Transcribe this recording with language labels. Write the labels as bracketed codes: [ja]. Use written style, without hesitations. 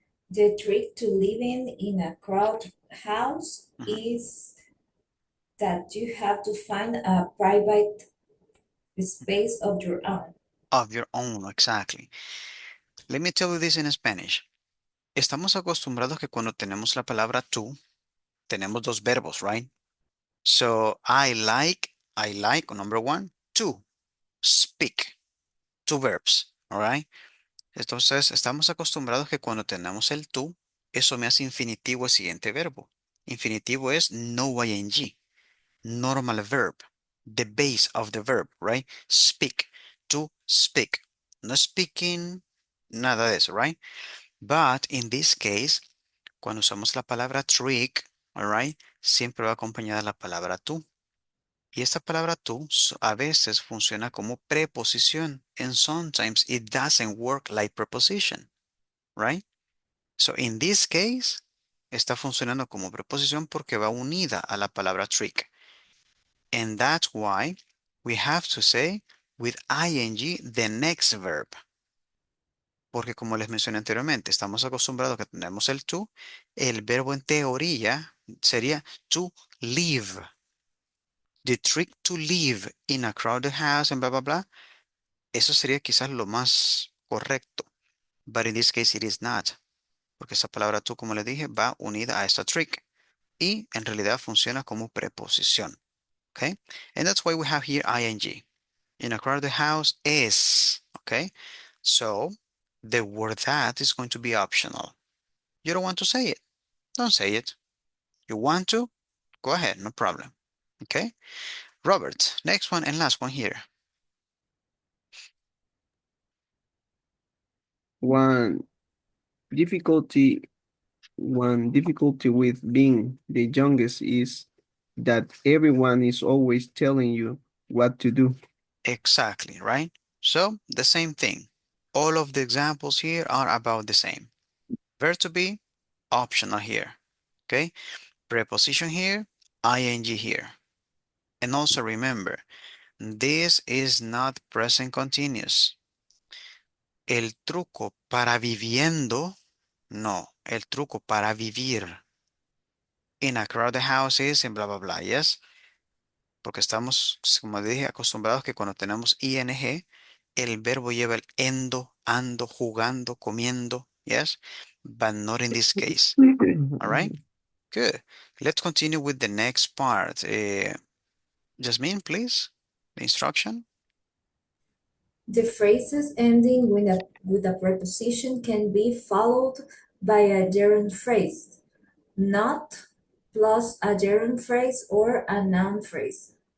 [en] The trick to living in a crowd house Mhm. is that you have to find a private space of your own. Of your own, exactly. Let me tell you this in Spanish. [es] Estamos acostumbrados que cuando tenemos la palabra tú, tenemos dos verbos, [en] right? So I like, number one, to speak, two verbs, all right? [es] Entonces, estamos acostumbrados que cuando tenemos el tú, eso me hace infinitivo el siguiente verbo. Infinitivo es no [en] ing, normal verb, the base of the verb, right? Speak, to speak. No speaking, [es] nada de eso, [en] right? But in this case, [es] cuando usamos la palabra trick, [en] all right, [es] siempre va acompañada la palabra tú. Y esta palabra tú a veces funciona como preposición, [en] and sometimes it doesn't work like preposition, right? So in this case, [es] está funcionando como preposición porque va unida a la palabra trick. [en] And that's why we have to say with ing the next verb. [es] Porque como les mencioné anteriormente, estamos acostumbrados que tenemos el to, el verbo en teoría sería to live. [en] The trick to live in a crowded house and blah, blah, blah. [es] Eso sería quizás lo más correcto. [en] But in this case it is not. [es] Porque esa palabra to, como les dije, va unida a esta trick. Y en realidad funciona como preposición. [en] Okay? And that's why we have here ing. In a crowded house is. Okay? So the word that is going to be optional. You don't want to say it. Don't say it. You want to? Go ahead, no problem. Okay? Robert, next one and last one here. One difficulty One difficulty with being the youngest is that everyone is always telling you what to do. Exactly, right? So the same thing. All of the examples here are about the same. Verb to be, optional here. Okay? Preposition here, ing here. And also remember, this is not present continuous. [es] El truco para viviendo, no. El truco para vivir. [en] In a crowded house is [es] en bla, bla, bla, [en] yes? [es] Porque estamos, como dije, acostumbrados que cuando tenemos ing, el verbo lleva el endo, ando, jugando, comiendo, [en] yes? But not in this case, all right? Good. Let's continue with the next part. Jasmine, please, the instruction. The phrases ending with a preposition can be followed by a gerund phrase, not plus a gerund phrase or a noun phrase.